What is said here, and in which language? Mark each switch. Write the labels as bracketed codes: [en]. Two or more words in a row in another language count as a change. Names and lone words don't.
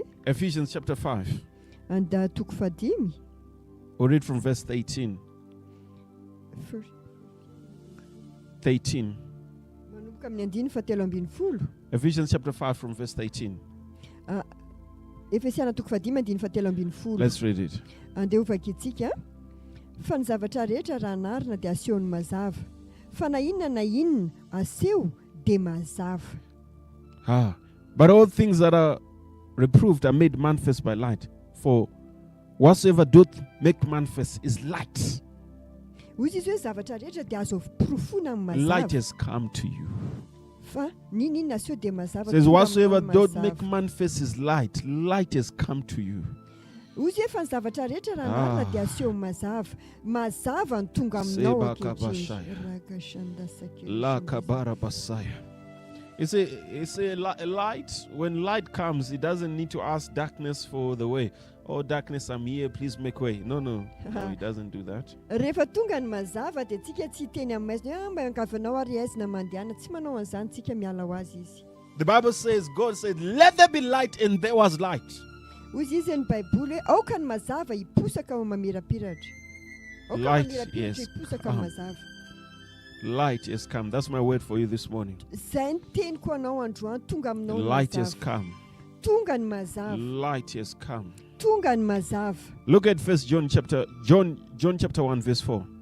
[en] Ephesians chapter 5. [mg] Anda toko fadimy. [en] We'll read from verse 18. 13. [mg] Manomboka amin'ny andiny fahatelo ambin'ny folo. [en] Ephesians chapter 5 from verse 18. [mg] Efesiana toko fadimy andiny fahatelo ambin'ny folo. [en] Let's read it. [mg] Andeha hovakitsika. Fa ny zavatra rehetra raha narina dia asehony mazava. Fa na inona na inona aseho dia mazava. [en] But all things that are reproved are made manifest by light. For whatsoever doth make manifest is light. [mg] Hoy izy hoe zavatra rehetra dia azo porofona amin'ny mazava. [en] Light has come to you. [mg] Fa ninona aseho dia mazava. [en] Says whatsoever doth make manifest is light. Light has come to you. [mg] Hoy izy hoe fa ny zavatra rehetra raha narina dia aseho mazava. Mazava ny tonga aminao ankehitriny. La kabara basaya. [en] It's a light. When light comes, it doesn't need to ask darkness for the way. Oh, darkness, I'm here. Please make way. No, it doesn't do that. [mg] Rehefa tonga ny mazava dia tsika tsy teny amin'ny maizina mba ankavanao ary aizina mandehana. Tsy manao an'izany tsika miala ho azy izy. [en] The Bible says, God said, let there be light, and there was light. [mg] Hoy izy ny Baiboly hoe aoka ny mazava hiposaka ao mamirapiratra. [en] Light is come. Light has come. That's my word for you this morning. Light has come. Light has come. Look at First John chapter 1 verse 4.